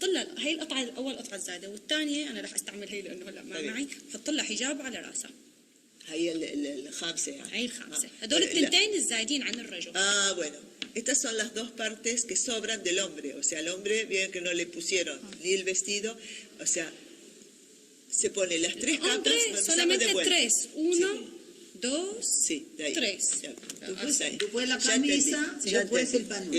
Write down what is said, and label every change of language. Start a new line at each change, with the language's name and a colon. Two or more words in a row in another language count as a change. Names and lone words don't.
Arabic: لها هي القطعة الاول قطعة زايدة، والثانية انا رح استعمل هي لانه هلا ما معي، بحط لها حجاب على راسها. هي الخامسة يعني. هي الخامسة. هدول الثنتين الزايدين عن الرجل.
Spanish: Bueno. Estas son las dos partes que sobran del hombre. O sea, al hombre, bien que no le pusieron ni el vestido. O sea, se pone las tres capas. Hombre, solamente tres. Uno, dos, tres. Después la camisa, después el panuelo.